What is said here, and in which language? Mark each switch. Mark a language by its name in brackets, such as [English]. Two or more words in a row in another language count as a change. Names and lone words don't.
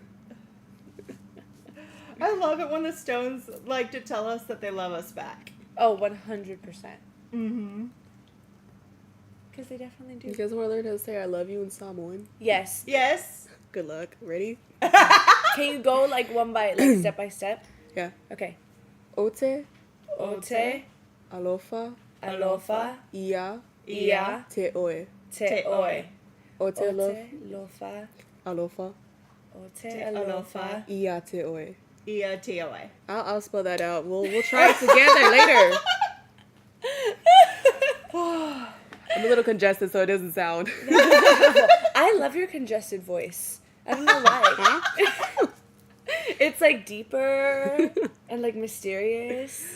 [English] I love it when the stones like to tell us that they love us back. Oh, 100%. Mm-hmm. Because they definitely do. You guys want to learn how to say I love you in Samoan? Yes. Yes. Good luck. Ready? Can you go like one by, like step by step? Yeah. Okay. [Samoan] Ote, Ote, alofa, alofa, ia, ia, te oe. te oe. Ote, Ote, lofa, alofa, ote, alofa. ia, te oe. [English] E-O-T-O-A. I'll spell that out. We'll try it together later. I'm a little congested, so it doesn't sound. I love your congested voice. I don't know why. It's like deeper and like mysterious.